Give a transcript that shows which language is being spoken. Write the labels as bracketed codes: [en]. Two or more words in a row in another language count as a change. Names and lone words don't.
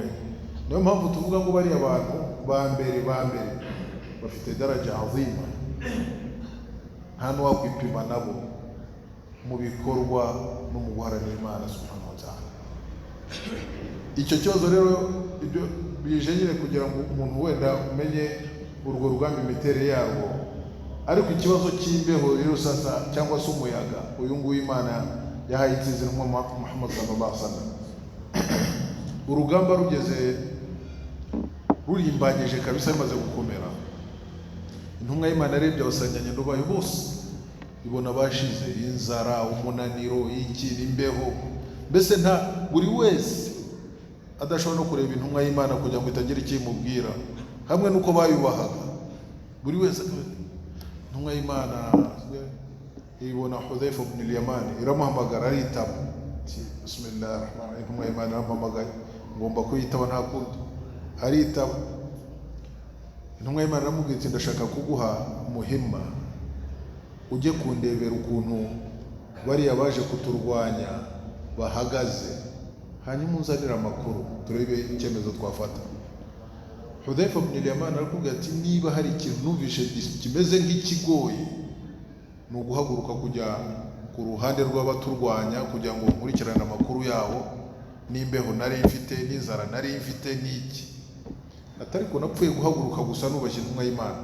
[rw] Niyo mpamvu tuvuga ngo bari abantu ba mbere bafite [sw] daraja azima, [rw] nta n'uwakwipima nabo mu bikorwa no mu guharanira Imana [ar] سبحانه وتعالى. [rw] Icyo kibazo rero ibyo bije nyine kugira ngo umuntu wenda umenye urwo rugamba imiterere yarwo. Ariko ikibazo cy'imbeho rero sasa cyangwa se umuyaga, uyu nguyu Imana yahaye itsinzi Muhammad [ar] صلى الله عليه وسلم. [rw] Urugamba rugeze rurimbanyije kabisa, bimaze gukomera. Intumwa y'Imana yarebye abasanganye ndobayo bose, ibona bashize inzara, umunaniro, imbeho, mbese nta buri wese adashobora no kureba intumwa y'Imana kugira ngo itagira icyo imubwira, hamwe nuko bayubahaga. Buri wese intumwa y'Imana ibona Hudhayfa ibn al-Yaman iramuhamagara, aritaba. [ar] بسم الله الرحمن الرحيم. [rw] Intumwa y'Imana iramuhamagaye, ngomba kuyitaba nta kundi. Aritaba. Intumwa y'Imana iramubwira iti ndashaka kuguha muhimma, ujye kundebera ukuntu bariya baje kuturwanya bahagaze, hanyuma unzanira amakuru turebe icyemezo twafata. Hudhayfa ibn al-Yaman arakubwira ati niba hari ikintu numvishe kimeze nk'ikigoye, ni uguhaguruka kujya ku ruhande rw'abaturwanya kugira ngo nkurikirane amakuru yabo, n'imbeho nari mfite, n'inzara nari mfite, n'iki. Atari ko napfuye guhaguruka gusa nubashye intumwa y'Imana.